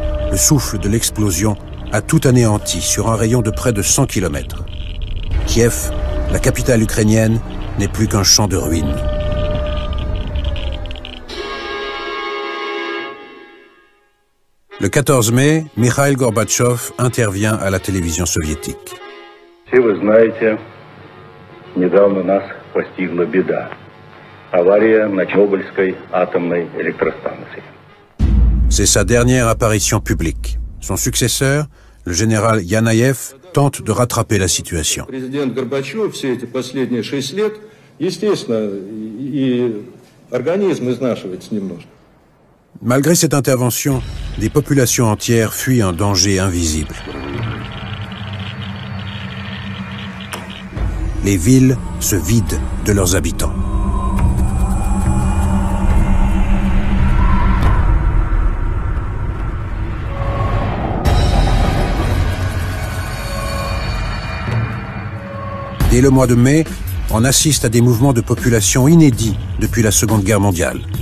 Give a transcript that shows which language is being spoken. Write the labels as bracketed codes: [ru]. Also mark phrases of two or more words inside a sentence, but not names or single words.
[fr] Le souffle de l'explosion a tout anéanti sur un rayon de près de 100 km. Kiev, la capitale ukrainienne, n'est plus qu'un champ de ruines. Le 14 mai, Mikhail Gorbatchev intervient à la télévision soviétique. [ru] Все вы знаете, недавно нас постигла беда. Авария на Чернобыльской атомной электростанции. [fr] C'est sa dernière apparition publique. Son successeur, le général Yanayev, tente de rattraper la situation. [ru] Президент Горбачев все эти последние 6 лет, естественно, и организм изнашивается немножко. [fr] Malgré cette intervention, des populations entières fuient un danger invisible. Les villes se vident de leurs habitants. Dès le mois de mai, on assiste à des mouvements de population inédits depuis la Seconde Guerre mondiale.